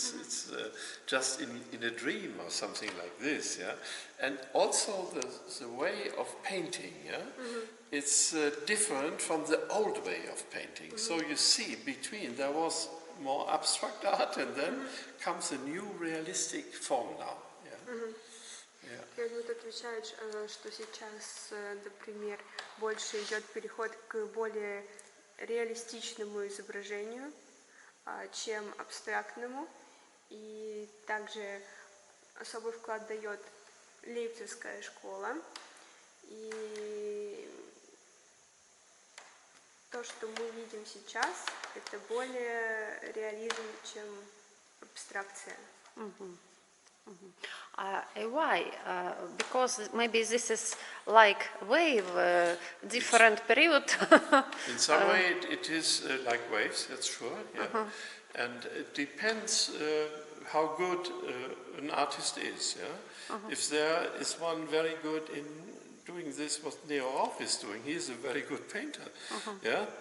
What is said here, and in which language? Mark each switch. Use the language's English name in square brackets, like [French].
[English] It's just in a dream or something like this. Yeah, and also the way of painting. Yeah. It's different from the old way of painting. So you see, between there was more abstract art, and then comes a new realistic form now. [Russian] Хельмут отвечает, что сейчас, например, больше идет переход к более реалистичному изображению, чем абстрактному, и также особый вклад дает Лейпцигская школа. И то, что мы видим сейчас, это более реализм, чем абстракция. [English] Why? Because maybe this is like wave, different period. In some way it is like waves, that's sure. Yeah. And it depends how good an artist is. Yeah? If there is one very good in doing this, what Neo is doing, he is a very good painter. Yeah?